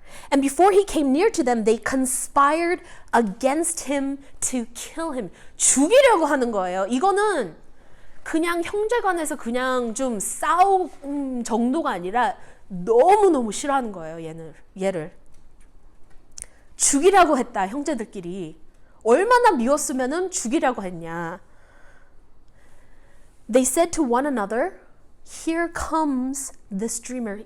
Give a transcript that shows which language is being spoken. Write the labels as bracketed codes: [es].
[en] And before he came near to them, they conspired against him to kill him. [ko] 죽이려고 하는 거예요. 이거는 그냥 형제간에서 그냥 좀 싸움 정도가 아니라 너무너무 싫어하는 거예요. 얘를. 죽이라고 했다, 형제들끼리. 얼마나 미웠으면은 죽이라고 했냐. [en] They said to one another, Here comes this dreamer.